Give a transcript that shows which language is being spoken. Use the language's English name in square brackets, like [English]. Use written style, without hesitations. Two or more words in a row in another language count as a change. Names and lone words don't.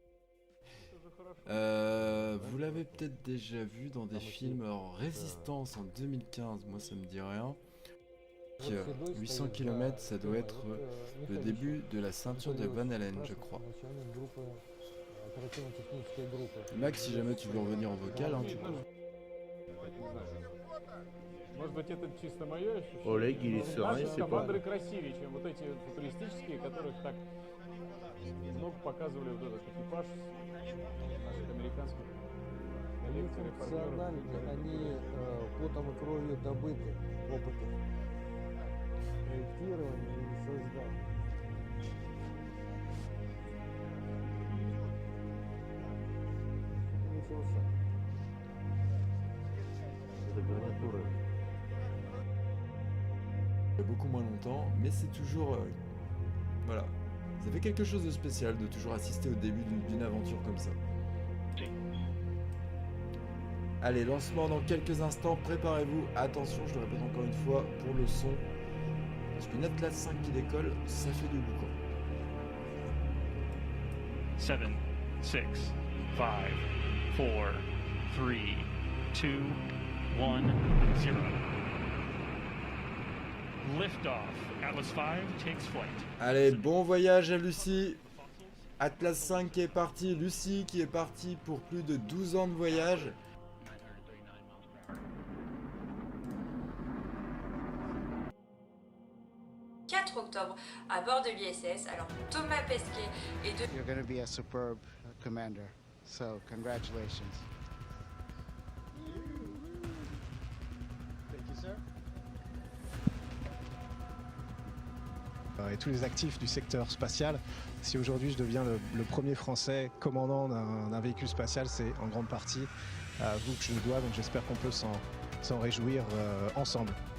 [French] Vous l'avez peut-être déjà vu dans des films. Alors, Résistance en 2015, moi ça me dit rien. 800 km, ça doit être le début de la ceinture de Van Allen, je crois. Max, si jamais tu veux revenir en vocal, hein, tu peux. [Russian] Может быть, это чисто мое ощущение. Олег или Наши скафандры красивее, чем вот эти футуристические, которых так много показывали вот этот экипаж наших американских коллекций-репортеров. Они потом и кровью добыты опыты. Проектирование и создание. Начался. Это гарнитура. [French] Beaucoup moins longtemps, mais c'est toujours... voilà. Ça fait quelque chose de spécial de toujours assister au début d'une aventure comme ça. Allez, lancement dans quelques instants, préparez-vous. Attention, je le répète encore une fois, pour le son. Parce qu'une Atlas 5 qui décolle, ça fait du boucan. 7, 6, 5, 4, 3, 2, 1, 0. [English] Liftoff. Atlas 5 takes flight. [French] Allez, bon voyage à Lucie. Atlas 5 qui est parti, Lucie qui est partie pour plus de 12 ans de voyage. Le 4 octobre à bord de l'ISS. Alors Thomas Pesquet est de... [English] You're going to be a superb commander, so congratulations. Thank you, sir. [French] Et tous les actifs du secteur spatial. Si aujourd'hui je deviens le premier Français commandant d'un véhicule spatial, c'est en grande partie à vous que je le dois, donc j'espère qu'on peut s'en réjouir ensemble.